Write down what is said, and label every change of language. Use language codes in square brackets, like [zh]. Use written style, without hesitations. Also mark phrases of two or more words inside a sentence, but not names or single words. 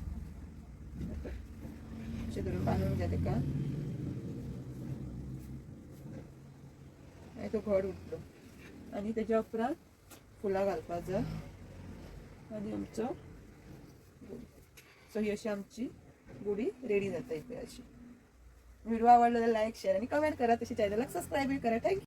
[kok] अशें धरून बांदूंक जाय तेका आनी तो घड उरतलो आनी तेज्या उपरांत फुलां घालपाक जाय आनी आमचो सो ही अशी आमची गुडी रेडी जाता पळय अशी व्हिडिओ आवडला तर [en] like share [kok] आणि कमेंट करा तशी चॅनलला सबस्क्राईब करा थँक्यू